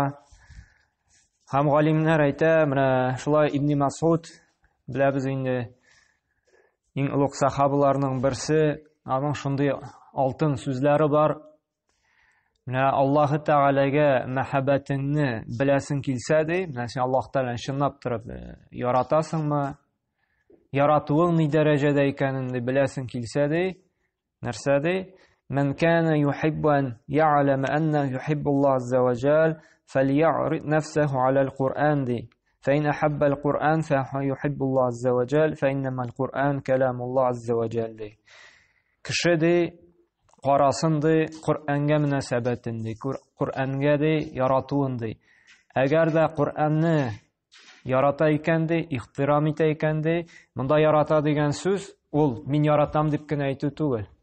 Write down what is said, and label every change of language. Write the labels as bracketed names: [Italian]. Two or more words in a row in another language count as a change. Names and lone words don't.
[Tatar] Һәм галимнәр әйтә, менә шулай Ибн Мас'уд, беләбез инде, иң улуг сахабаларның берсе, аның шундый алтын сүзләре бар. Менә Аллаһ Тәгаләгә мәхәббәтеңне беләсең килсә ди, менә син Аллаһтан чынлап торып яратасыңмы? Яратуың ни дәрәҗәдә икәнен беләсең килсә ди, нәрсә ди? [Arabic] من كان يحب أن يعلم أنه يحب الله عز وجل فليعرض نفسه على القرآن دي فإن أحب القرآن فيحب الله عز وجل فإنما القرآن كلام الله عز وجل دي. [Tatar] Кеше ди карасын ди Qur'анга мөнәсәбәтен ди, Qur'анга ди яратуын ди. Әгәр дә Qur'анны ярата икән ди, ихтирам итә икән ди, монда ярата дигән сүз ул мин яратам дип кенә әйтү түгел.